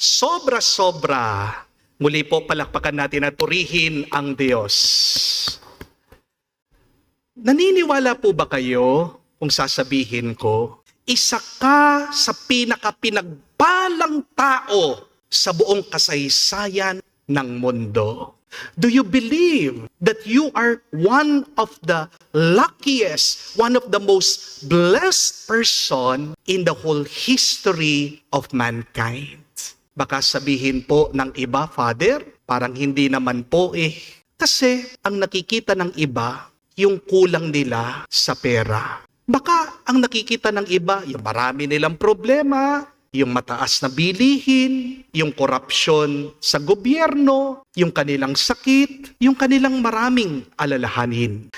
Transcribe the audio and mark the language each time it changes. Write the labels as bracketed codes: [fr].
[tl] Sobra-sobra. Muli po palakpakan natin at purihin ang Diyos. Naniniwala po ba kayo kung sasabihin ko, isa ka sa pinakapinagpalang tao sa buong kasaysayan ng mundo? [en] Do you believe that you are one of the luckiest, one of the most blessed person in the whole history of mankind? [tl] Baka sabihin po ng iba, Father, parang hindi naman po eh. Kasi ang nakikita ng iba, yung kulang nila sa pera. Baka ang nakikita ng iba, yung marami nilang problema, yung mataas na bilihin, yung korupsyon sa gobyerno, yung kanilang sakit, yung kanilang maraming alalahanin.